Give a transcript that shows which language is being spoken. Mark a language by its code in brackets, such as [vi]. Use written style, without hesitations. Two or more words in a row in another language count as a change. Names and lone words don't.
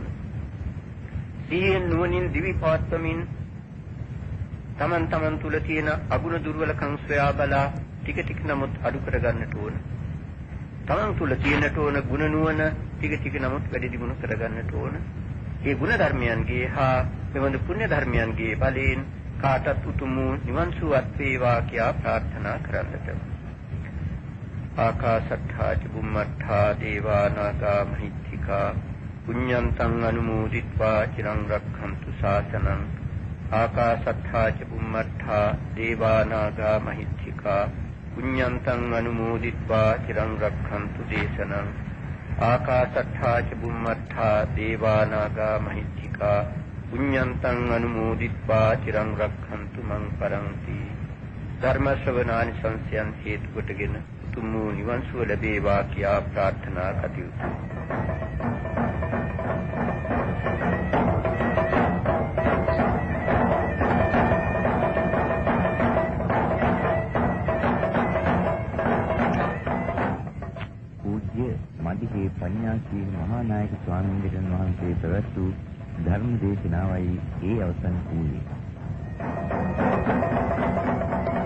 [si] සිහියෙන් නුවණින් දිවි පවත්වමින් තමන් තුල තියෙන අගුණ දුර්වලකම් සොයා බලා ටික නමුත් අඩු කරගන්නට ඕන. තමන් තුල තියෙනට ඕන ගුණ නුවණ ටික නමුත් වැඩි දියුණු කරගන්නට ඕන. මේ ගුණ ධර්මයන්ගේ හා මෙවඳු පුණ්‍ය ධර්මයන්ගේ බලයෙන් කාටත් උතුම් නිවන් සුවත් වේවා කියා ප්‍රාර්ථනා කරන්නට. [pi] ආකාශට්ඨා ච බුම්මට්ඨා දේවා නාග මහිත්‍තිකා පුඤ්ඤන්තං අනුමෝදිත්වා චිරං රක්ඛන්තු ශාසනං. ආකාශට්ඨා ච බුම්මට්ඨා දේවා නාග මහිත්‍තිකා පුඤ්ඤන්තං අනුමෝදිත්වා චිරං රක්ඛන්තු දේශනං. ආකාශට්ඨා ච බුම්මට්ඨා දේවා නාග මහිත්‍තිකා පුඤ්ඤන්තං අනුමෝදිත්වා චිරං රක්ඛන්තු මං පරන්ති. [si] ධර්ම ශ්‍රවණානි සංසයන් හේතු කොටගෙන උතුම් නිවන් සුව ලැබේවා කියා ප්‍රාර්ථනා කටයුතු. පූජ්‍ය මඩිගේ පඤ්ඤාසීන මහා නායක ස්වාමීන් වහන්සේ පැවැත් වූ ධර්ම දේශනාවයි ඒ අවසන් වූයේ.